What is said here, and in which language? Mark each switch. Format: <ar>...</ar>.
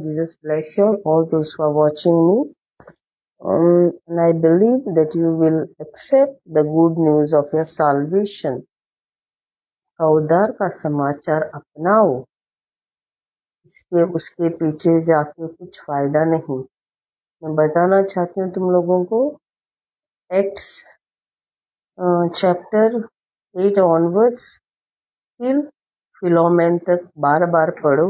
<en>Jesus bless you all those who are watching me. And I believe that you will accept the good news of your salvation.</en> <hi>का उद्धार का समाचार अपनाओ. उसके पीछे जाके कुछ फायदा नहीं. मैं बताना चाहती हूँ तुम लोगों को एक्ट्स चैप्टर 8 ऑनवर्ड्स फिर फिलोमेन तक बार बार पढ़ो.</hi>